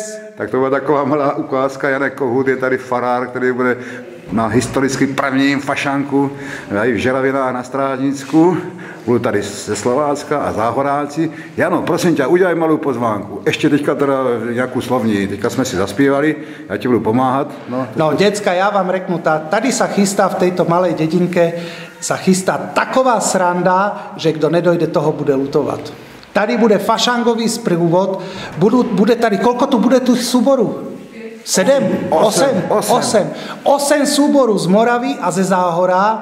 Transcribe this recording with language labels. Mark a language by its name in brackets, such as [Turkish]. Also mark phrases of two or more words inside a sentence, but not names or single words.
[Czech] Tak to byla taková malá ukázka. Janek Kohut je tady farár, který bude na historicky prvním fašanku v Želavinách na Strážnicku. Budu tady ze Slovácka a Záhoráci. Jano, prosím tě, udělej malou pozvánku. Ještě teďka teda nějakou slovní. Teďka jsme si zaspívali, já ti budu pomáhat. No, [Slovak] decka, ja vám reknu, tady sa chystá v tejto malej dedinke, sa chystá taková sranda, že kdo nedojde, toho bude lutovať. Tady bude fašangový sprůvod, bude tady, koľko tu bude tu súboru? 7? 8 súborů z Moravy a ze Záhora.